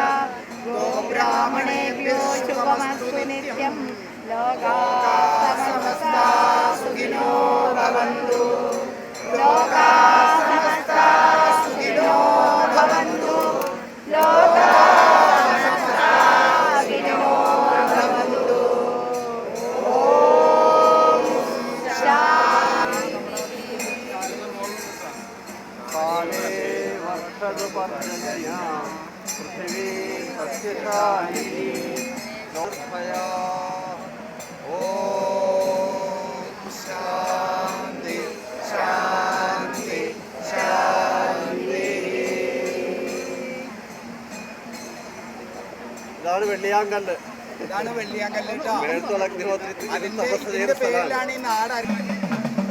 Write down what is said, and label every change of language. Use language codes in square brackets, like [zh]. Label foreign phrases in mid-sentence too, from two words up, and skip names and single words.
[sa] ഗോബ്രാഹ്മണേഭ്യോ ശുഭമസ്തു നിത്യം ലോകാഃ സമസ്താഃ സുഖിനോ ഭവന്തു ലോകാഃ സമസ്താഃ സുഖിനോ ഭവന്തു ലോകാഃ സമസ്താഃ സുഖിനോ ഭവന്തു. ഓം ശാന്തി. काले वर्षदुपर्जन्या पृथिवी सस्यशालिनी नोर्भया. ॐ शान्ति शान्ति शान्ति. [ml] ഇതാണ് വെള്ളിയാങ്കല്ല്. ഇതാണ് വെള്ളിയാങ്കല്ല് കേട്ടോ. മേൽത്തുള്ള അഗ്നിഹോത്രത്തിൽ അതിന്റെ പേരിലാണ് ഈ നാട്